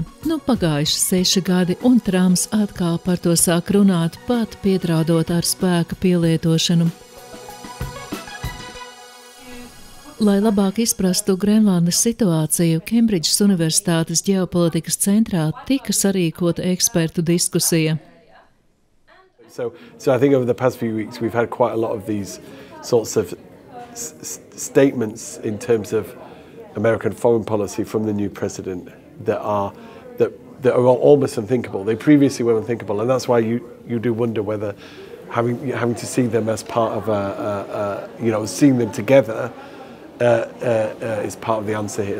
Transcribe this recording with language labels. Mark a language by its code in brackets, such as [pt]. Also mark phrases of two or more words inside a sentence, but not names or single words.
[lv] Pagājuši 6 gadi, un Trumps atkal par to sāk runāt, pat piedraudot ar spēka pielietošanu. Lai labāk izprastu Grenlandes situāciju, Kembridžas Universitātes ģeopolitikas centrā tika sarīkota ekspertu diskusija. [en] So I think over the past few weeks we've had quite a lot of these sorts of statements in terms of American foreign policy from the new president that are almost unthinkable. They previously were unthinkable, and that's why you do wonder whether having to see them as part of seeing them together is part of the answer here.